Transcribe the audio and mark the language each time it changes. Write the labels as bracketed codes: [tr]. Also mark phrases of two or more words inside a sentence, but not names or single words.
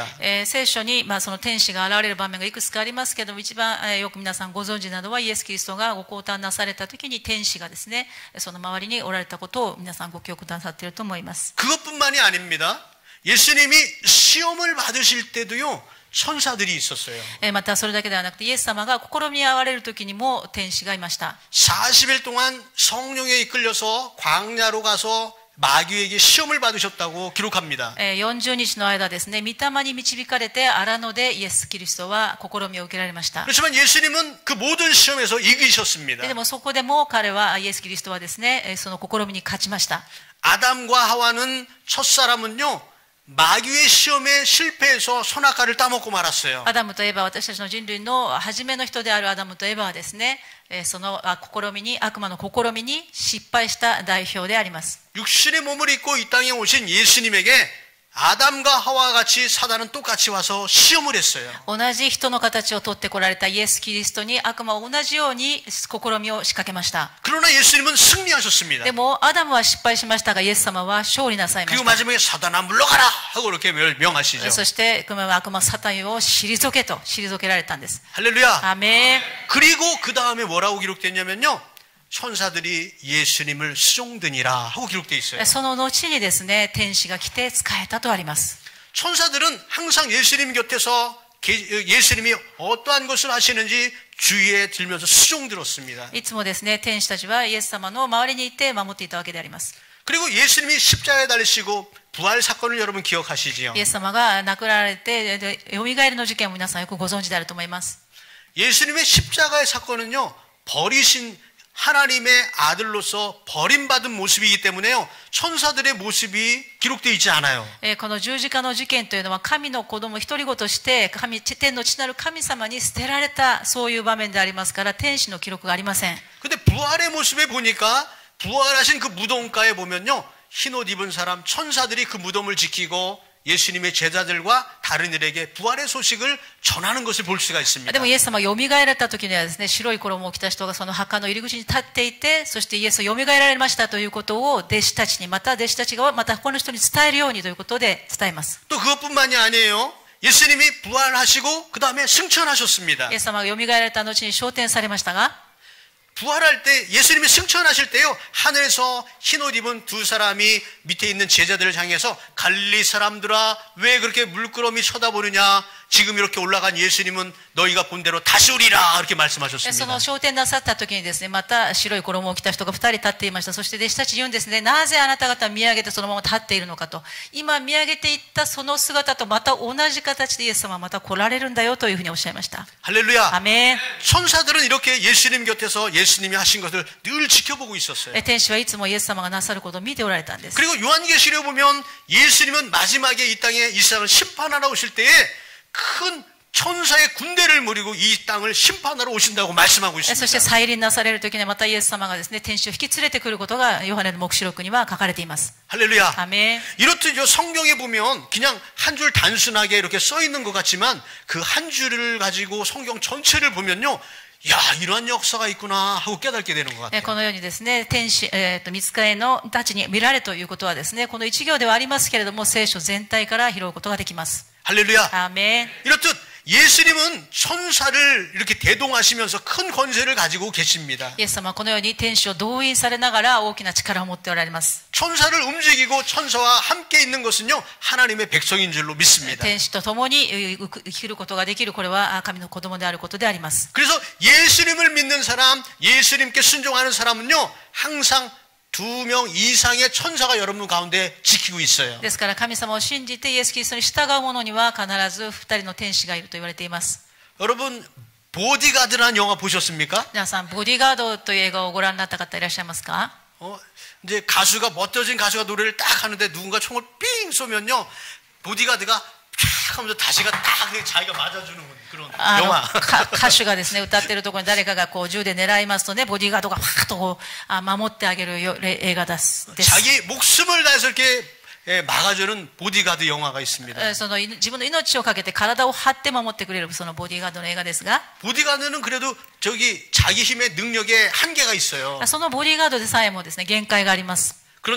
[ja] 聖書に、その天使が現れる場面がいくつかありますけども、一番、よく皆さんご存知なのは、イエス・キリストがご降誕なされた時に天使がですね、その周りにおられたことを皆さんご記憶なさっていると思います。 [ko] 그것뿐만이 아닙니다. 예수님이 시험을 받으실 때도요, 천사들이 있었어요. [ja] またそれだけではなくて、イエス様が試み合われる時にも天使がいました。 [ko] 40일 동안 성령에 이끌려서 광야로 가서 마귀에게 시험을 받으셨다고 기록합니다. [ja] 40 日の間ですね、御霊に導かれて荒野でイエス・キリストは試みを受けられました。 [ko] 그렇지만 예수님은 그 모든 시험에서 이기셨습니다. [ja] でもそこでも彼は、イエス・キリストはですね、その試みに勝ちました。 [ko] 아담과 하와는 첫사람은요, 마귀의 시험에 실패해서 선악과를 따먹고 말았어요. [ja] アダムとエバ、私たちの人類の初めの人であるアダムとエバはですね、その試みに、悪魔の試みに失敗した代表であります。 [ko] 육신의 몸을 입고 이 땅에 오신 예수님에게 아담과 하와와 같이 사단은 똑같이 와서 시험을 했어요. [ja] 同じ人の形をとってこられたイエス・キリストに悪魔は同じように試みを仕掛けました。 [ko] 그러나 예수님은 승리하셨습니다. [ja] でもアダムは失敗しましたが、イエス様は勝利なさいま [ko] 그리고 [ja] した。 [ko] 마지막에 사단아 물러가라 하고 그렇게 명하시죠. [ja] そして悪魔サタンを退けと退けられたんです。 [ko] 할렐루야. [ja] アーメン。 [ko] 그리고 그 다음에 뭐라고 기록됐냐면요, 천사들이 예수님을 수종드니라 하고 기록되어 있어요. [ja] その後にですね、天使が来て仕えたとあります。 [ko] 천사들은 항상 예수님 곁에서 예수님이 어떠한 것을 하시는지 주위에 들면서 수종들었습니다. [ja] いつもですね、天使たちはイエス様の周りにいて守っていたわけであります。 [ko] 그리고 예수님이 십자가에 달리시고 부활 사건을 여러분 기억하시지요? [ja] イエス様が亡くなられて、よみがえりの事件を皆さんよくご存知であると思います。 [ko] 예수님의 십자가의 사건은요, 버리신 하나님의 아들로서 버림받은 모습이기 때문에요, 천사들의 모습이 기록되어 있지 않아요. [ja] この十字架の事件というのは、神の子供一人子として天の父なる神様に捨てられた、そういう場面でありますから、天使の記録がありません。 [ko] 근데 부활의 모습에 보니까 부활하신 그 무덤가에 보면요, 흰옷 입은 사람, 천사들이 그 무덤을 지키고 예수님의 제자들과 다른 일에게 부활의 소식을 전하는 것을 볼 수가 있습니다. [ja] でもイエス様が蘇られた時にはですね、白い衣を着た人がその墓の入り口に立っていて、そしてイエスを蘇られましたということを弟子たちに、また弟子たちがまた他の人に伝えるようにということで伝えます。 [ko] 또 그것뿐만이 아니에요. 예수님이 부활하시고 그 다음에 승천하셨습니다. [ja] イエス様が蘇られた後に昇天されましたが、 [ko] 부활할 때 예수님이 승천하실 때요, 하늘에서 흰옷 입은 두 사람이 밑에 있는 제자들을 향해서 갈릴리 사람들아 왜 그렇게 물끄러미 쳐다보느냐, 지금 이렇게 올라간 예수님은 너희가 본 대로 다시 오리라, 이렇게 [ja] そ [ko] 말씀하셨습니다. [ja] の昇天なさった時にですね、また白い衣を着た人が2人立っていました。そして弟子たちに言うんですね、なぜあなた方見上げてそのまま立っているのかと。今見上げていったその姿とまた同じ形でイエス様はまた来られるんだよというふうにおっしゃいました。 [ko] 할렐루야. [ja] アメン。 [ko] 천사들은 이렇게 예수님 곁에서 예수님이 하신 것을 늘 지켜보고 있었어요. [ja] 天使はいつもイエス様がなさることを見ておられたんです。 [ko] 그리고 요한계시록에 보면 예수님은 마지막에 이 땅에 이 세상을 심판하러 오실 때에 큰 천사의 군대를 무리고 이 땅을 심판하러 오신다고 말씀하고 [ja] そして [ko] 있습니다. [ja] 再臨なされる時にはまたイエス様がですね、天使を引き連れてくることがヨハネの黙示録には書かれています。 [ko] 할렐루야. [ja] アメン。 [ko] 이렇듯 성경에 보면 그냥 한 줄 단순하게 이렇게 써 있는 것 같지만 그 한 줄을 가지고 성경 전체를 보면요, 야, 이러한 역사가 있구나 하고 깨닫게 되는 것 같아요. [ja] このようにですね、天使、御使いのたちに見られということはですね、この一行ではありますけれども、聖書全体から拾うことができます。 [ko] 할렐루야. [ja] アーメン。 [ko] 이렇듯 예수님은 천사를 이렇게 대동하시면서 큰 권세를 가지고 계십니다. [ja] イエス様はこのように天使を動員されながら大きな力を持っておられます。 [ko] 천사를 움직이고 천사와 함께 있는 것은요, 하나님의 백성인 줄로 믿습니다. [ja] 天使と共に生きることができる、これは神の子供であることであります。 [ko] 그래서 예수님을 믿는 사람, 예수님께 순종하는 사람은요, 항상 2명 이상의 천사가 여러분 가운데 지키고 있어요. [ja] ですから神様を信じてイエス・キリストに従う者には必ず2人の天使がいると言われています。 [ko] 여러분, 보디가드라는 영화 보셨습니까? [ja] 皆さん、ボディガードという映画をご覧になった方いらっしゃいますか？ [ko] 이제 멋져진 가수가 노래를 딱 하는데 누군가 총을 삥 쏘면요, 보디가드가 쫙 하면서 다시가 딱 자기가 맞아주는 그런 영화. [ja] 歌手がですね、歌ってるところに誰かがこう銃で狙いますとね、ボディーガードがファーッとこう守ってあげる映画です。 [ko] 자기 목숨을 다해서 이렇게 막아주는 보디가드 영화가 있습니다. [ja] その自分の命をかけて体を張って守ってくれるそのボディーガードの映画ですが、 [ko] 보디가드는 그래도 자기 힘의 능력에 한계가 있어요. [ja] そのボディーガードでさえもですね、限界があります。